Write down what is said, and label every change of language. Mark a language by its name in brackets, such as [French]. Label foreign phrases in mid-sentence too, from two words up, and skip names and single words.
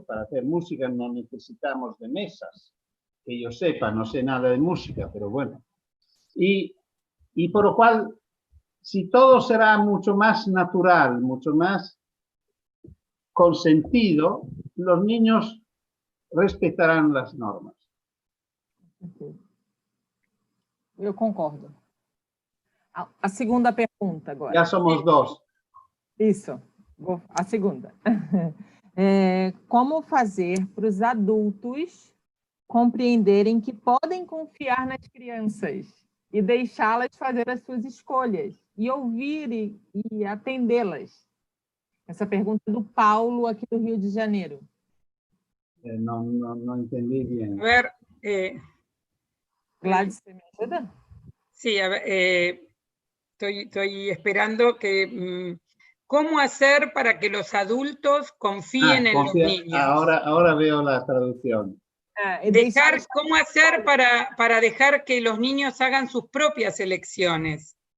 [Spanish] Para hacer música no necesitamos de mesas. Que yo sepa, no sé nada de música, pero bueno. Y por lo cual, si todo será mucho más natural, mucho más consentido, los niños respetarán las normas. [Portuguese] Eu concordo. A segunda pergunta agora. Já somos 2. Isso, a segunda. Como fazer para os adultos compreenderem que podem confiar nas crianças e deixá-las fazer as suas escolhas e ouvir e atendê-las? Essa pergunta é do Paulo, aqui do Rio de Janeiro. [Spanish] No entendí bien. A ver, Gladys, [Portuguese] ¿você me ajuda? [Spanish] sí, a ver, estoy esperando que... ¿Cómo hacer para que los adultos confíen en los niños? Ahora veo la traducción. ¿Cómo hacer para dejar que los niños hagan sus propias elecciones?